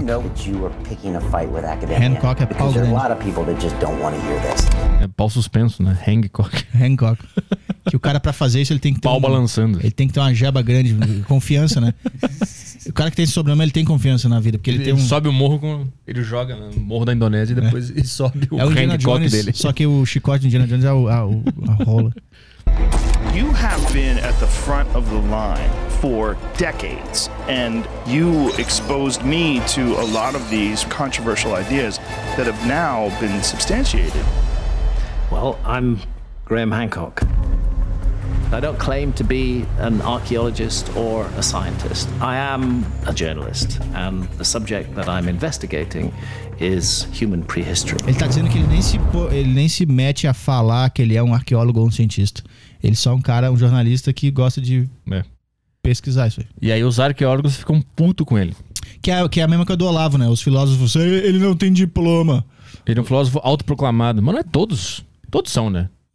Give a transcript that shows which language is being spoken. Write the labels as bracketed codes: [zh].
[en] You know that you are picking a fight with academia. [pt] Hancock é pau grande. [en] There are a lot of people that just don't want to hear this. [pt] É pau suspenso, né? Hancock. Que o cara pra fazer isso ele tem que ter pau balançando. Ele tem que ter uma jeba grande, confiança, né? O cara que tem esse sobrenome, ele tem confiança na vida, porque ele tem um... sobe o morro com ele joga no morro da Indonésia e depois ele sobe o Hancock Jones, dele. Só que o chicote do Indiana Jones é a rola. [en] You have been at the front of the line for decades, and you exposed me to a lot of these controversial ideas that have now been substantiated. Well, I'm Graham Hancock. I don't claim to be an archaeologist or a scientist. I am a journalist, and the subject that I'm investigating is human prehistory. [pt] Ele tá dizendo que ele nem se mete a falar que ele é um arqueólogo ou um cientista. Ele só é um cara, um jornalista que gosta de pesquisar isso aí. E aí os arqueólogos ficam puto com ele. Que é a mesma coisa do Olavo, né? Os filósofos, ele não tem diploma. Ele é um filósofo autoproclamado. Mas não é todos. Todos são, né?